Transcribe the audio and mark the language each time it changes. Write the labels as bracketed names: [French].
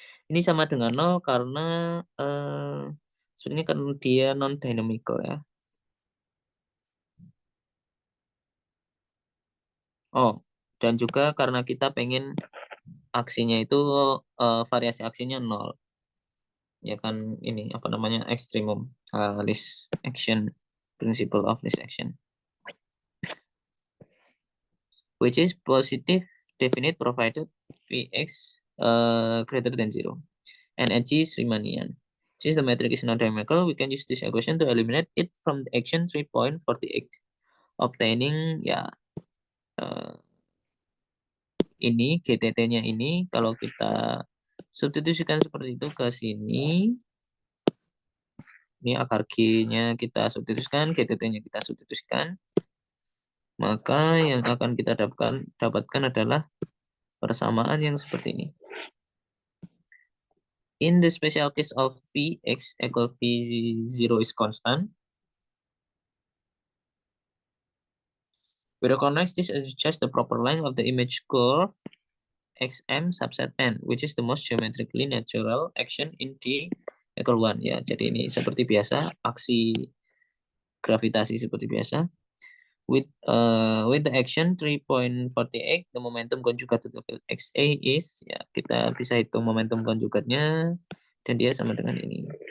[Indonesian] Ini sama dengan 0 karena sebenarnya kan dia non-dynamical ya. Oh, dan juga karena kita pengen aksinya itu variasi aksinya 0. Ya kan ini apa namanya ekstrimum least action, [English] principle of least action, which is positive definite provided Vx greater than 0 and H is Riemannian. Since the metric is non-dynamical, we can use this equation to eliminate it from the action 3.48, obtaining [Indonesian] ya ini GTT-nya ini kalau kita substitusikan seperti itu ke sini, ini akar G-nya kita substitusikan, GTT-nya kita substitusikan, maka yang akan kita dapatkan adalah persamaan yang seperti ini. [English] In the special case of Vx equal V0 is constant, we recognize this as just the proper length of the image curve xm subset n, which is the most geometrically natural action in D equal 1. [Indonesian] Ya, jadi ini seperti biasa, aksi gravitasi seperti biasa. [English] With the action 3.48, the momentum conjugate to the field XA is, [Indonesian] ya kita bisa hitung momentum konjugatnya, dan dia sama dengan ini.